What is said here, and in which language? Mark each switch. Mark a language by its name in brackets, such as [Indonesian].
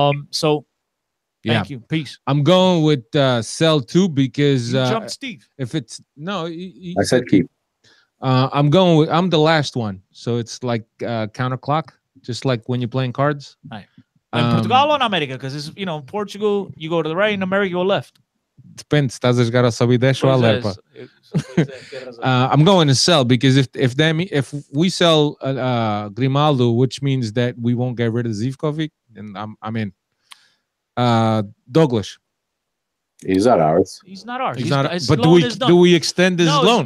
[English] So thank you. Peace. I'm going with sell too because you jumped Steve. If it's I said keep. I'm the last one, so it's like counterclock, just like when you're playing cards. Right. In Portugal or in America, because it's Portugal, you go to the right, in America, you go left. [Portuguese] Depende, estás a jogar a sobe e desce ou a lerpa. [English] I'm going to sell because if we sell Grimaldo, which means that we won't get rid of Zivkovic, and I'm in. Douglas. He's not ours. He's not ours. But do we extend his loan?